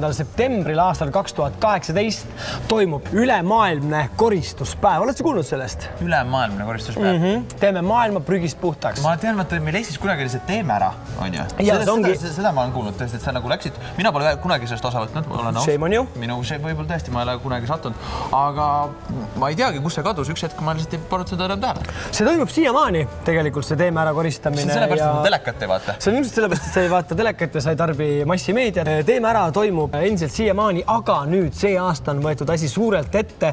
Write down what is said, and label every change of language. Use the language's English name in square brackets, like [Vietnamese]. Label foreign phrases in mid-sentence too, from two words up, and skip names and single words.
[Estonian] septembril aastal 2018 toimub ülemaailmne koristuspäev. Oled sa kuulnud sellest? Ülemaailmne koristuspäev? Teeme maailma prügist puhtaks. Ma tean, et meil Eestis kunagi oli see teeme ära, on ju? Seda ma olen kuulnud. Tõesti, et sa nagu läksid. Mina pole kunagi sellest osa võtnud. [English] Shame on you. [Estonian] Minu shame võib-olla tõesti, ma ei ole kunagi sattunud. Aga ma ei teagi, kus see kadus. Üks hetk ma lihtsalt ei pannud seda enam tähele. See toimub siiamaani tegelikult see teeme ära koristamine. See on sellepärast, et ma telekat ei vaata. See on ilmselt sellepärast, et sa ei vaata telekat ja sa ei tarbi massimeediat. Teeme ära toimub endiselt siiamaani, aga nüüd see aasta on võetud asi suurelt ette.